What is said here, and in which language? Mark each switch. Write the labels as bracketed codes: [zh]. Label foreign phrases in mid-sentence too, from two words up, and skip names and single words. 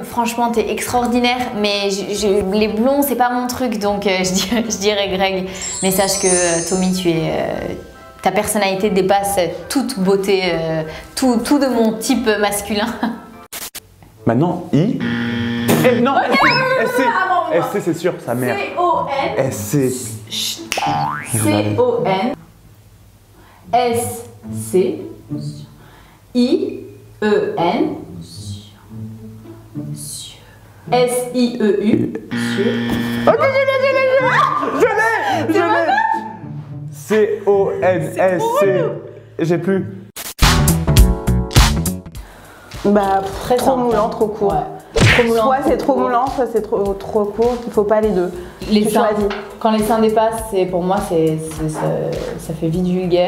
[fr] Franchement, t'es extraordinaire. Mais les blonds, c'est pas mon truc. Donc, je dirais Greg. Mais sache que Tommy, ta personnalité dépasse toute beauté, tout de mon type masculin. Maintenant, I. Non, SC. SC, c'est sûr, sa mère. C-O-N. SC. C-O-N. S-C. I-E-N. S-I-E-U. Ok, je l'ai. C-O-N-S-C. J'ai plus. Bah, Très trop simple. moulant, trop court. Ouais. Trop moulant, Soit c'est trop court. moulant, soit c'est trop court. Il faut pas les deux. Les Tu seins, choisis. quand les seins dépassent, pour moi, ça fait vite vulgaire.